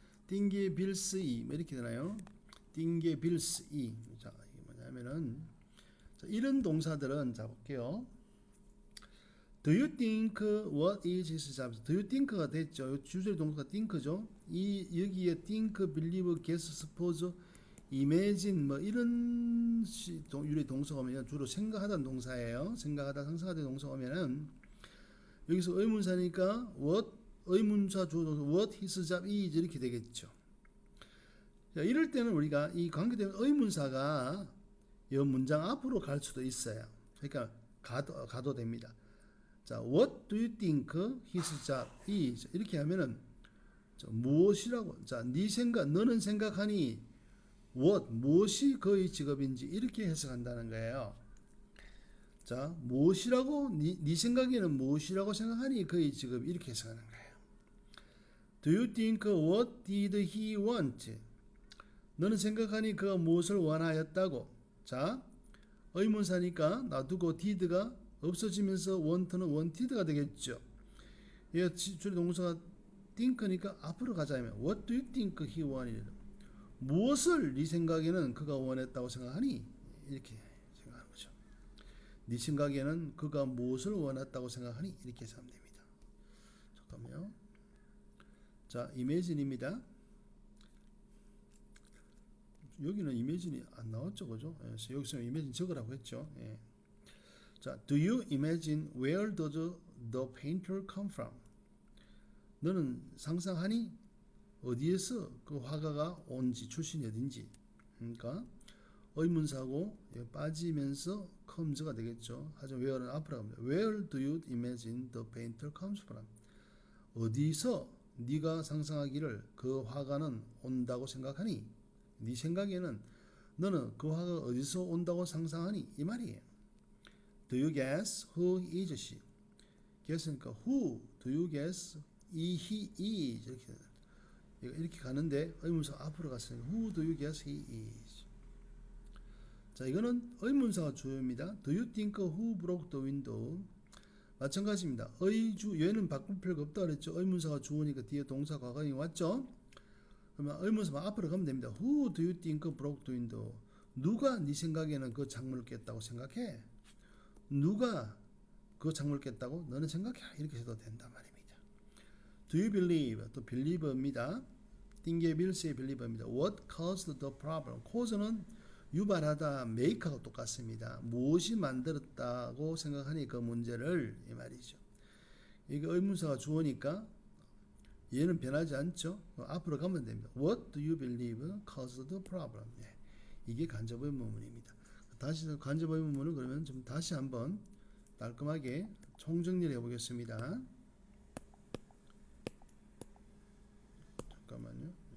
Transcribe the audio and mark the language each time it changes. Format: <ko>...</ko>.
<ko>띵게빌스이 이렇게 되나요? 띵게빌스이. 자, 이게 뭐냐면은 자, 이런 동사들은 자 볼게요.</ko> <en>Do you think what is his job? Do you think가</en> <ko>됐죠. 주절 동사가 think죠. 여기에 think, believe, guess, suppose, imagine 뭐 이런 유래 동사가 오면 주로 생각하다는 동사예요. 생각하다, 상상하다 동사가 오면은 여기서 의문사니까 what 의문사 주어 동사</ko> <en>what his job is</en> <ko>이렇게 되겠죠. 자, 이럴 때는 우리가 이 관계되는 의문사가 이 문장 앞으로 갈 수도 있어요. 그러니까 가도 됩니다.</ko> <en>자, what do you think his job is?</en> <ko>이렇게 하면은 무엇이라고? 자, 네 생각, 너는 생각하니 what 무엇이 그의 직업인지 이렇게 해석한다는 거예요. 자, 무엇이라고 네 생각에는 무엇이라고 생각하니 그의 직업 이렇게 해석하는 거예요.</ko> <en>Do you think what did he want?</en> <ko>너는 생각하니 그가 무엇을 원하였다고? 자, 의문사니까 놔두고 did가 없어지면서 want는 wanted가 되겠죠. 얘 주어 동사가 think니까 앞으로 가자면</ko> <en>what do you think he wanted?</en> <ko>무엇을 네 생각에는 그가 원했다고 생각하니? 이렇게 생각하는 거죠. 네 생각에는 그가 무엇을 원했다고 생각하니? 이렇게 해서 하면 됩니다. 잠깐만요. 자, imagine입니다. 여기는 이미진이 안 나왔죠, 그죠? 그래서 여기서 이미진 적으라고 했죠. 예.</ko> <en>자, do you imagine where does the painter come from?</en> <ko>너는 상상하니 어디에서 그 화가가 온지 출신이 어딘지. 그러니까 의문사고 빠지면서 comes가 되겠죠. 하지만 where는 앞으로 갑니다.</ko> <en>Where do you imagine the painter comes from?</en> <ko>어디서 네가 상상하기를 그 화가는 온다고 생각하니? 네 생각에는 너는 그 화가 어디서 온다고 상상하니? 이 말이에요.</ko> <en>Do you guess who is she? guess니까 who do you guess he is</en> <ko>이렇게 가는데 의문사 앞으로 갔으니까</ko> <en>who do you guess he is?</en> <ko>자, 이거는 의문사가 주어입니다.</ko> <en>Do you think who broke the window?</en> <ko>마찬가지입니다. 의주 얘는 바꿀 필요가 없다 그랬죠. 의문사가 주어니까 뒤에 동사 과거형이 왔죠. 그러면 의문사만 앞으로 가면 됩니다.</ko> <en>Who do you think broke the window?</en> <ko>누가 네 생각에는 그 창문을 깼다고 생각해? 누가 그 창문을 깼다고 너는 생각해? 이렇게 해도 된단 말입니다.</ko> <en>Do you believe?</en> <ko>또 believe입니다. 띵게빌스의 believe입니다.</ko> <en>What caused the problem?</en> <ko>cause는 유발하다, make하고 똑같습니다. 무엇이 만들었다고 생각하니 그 문제를 이 말이죠. 이게 의문사가 주어니까 얘는 변하지 않죠. 앞으로 가면 됩니다.</ko> <en>What do you believe caused the problem?</en> <ko>네. 이게 간접 의문문입니다. 다시 간접 의문문을 그러면 좀 다시 한번 깔끔하게 총정리를 해보겠습니다. 잠깐만요.</ko>